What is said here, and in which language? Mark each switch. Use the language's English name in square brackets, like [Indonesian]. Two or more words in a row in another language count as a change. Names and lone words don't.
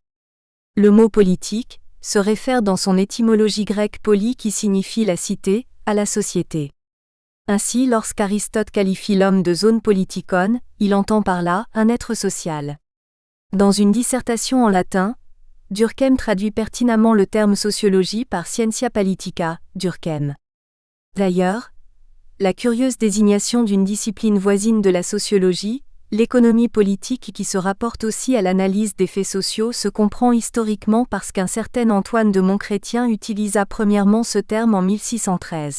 [French] Le mot politique se réfère dans son étymologie grecque poly qui signifie la cité, à la société. Ainsi, lorsqu'Aristote qualifie l'homme de [Greek] ζῷον πολιτικόν, [French] il entend par là un être social. Dans une dissertation en latin, Durkheim traduit pertinemment le terme sociologie par [Latin] scientia politica, [French] Durkheim. D'ailleurs, la curieuse désignation d'une discipline voisine de la sociologie, l'économie politique qui se rapporte aussi à l'analyse des faits sociaux se comprend historiquement parce qu'un certain Antoine de Montchrétien utilisa premièrement ce terme en 1613.